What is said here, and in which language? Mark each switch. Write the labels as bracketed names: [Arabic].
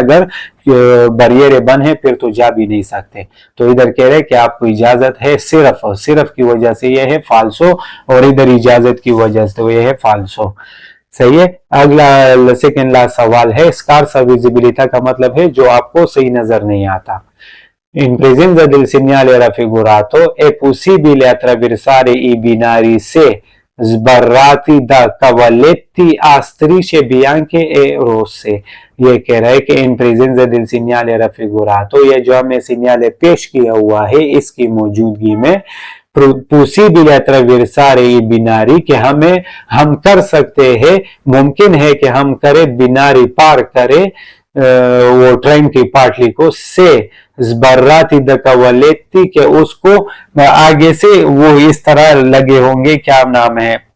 [Hindi] अगर बरियर बंद है फिर तो जा भी नहीं सकते। तो इधर कह रहे कि आपको इजाजत है, सिर्फ की वजह से यह है फाल्सो, और इधर इजाजत की वजह से यह है फाल्सो। सही है। अगला सेकंड लास्ट सवाल है, स्कार्सा विजिबिलिटा का मतलब है जो आपको सही नजर नहीं आता। [Italian] In presenza del segnale raffigurato è possibile attraversare i binari se sbarrati da cavalletti a strisce bianche e rosse। [Hindi] ये कह रहा है कि in presence [Italian] del segnale raffigurato, [Hindi] ये जो हमें सिग्नल पेश किया हुआ है, इसकी मौजूदगी में [Italian] possibile attraversare i binari, [Hindi] कि हम कर सकते हैं, मुमकिन है कि हम करें, बिनारी पार करें वो ट्रेन की पाटली को, से [Italian] sbarrati da cavalletti, [Hindi] के उसको आगे से वो इस तरह लगे होंगे, क्या नाम है,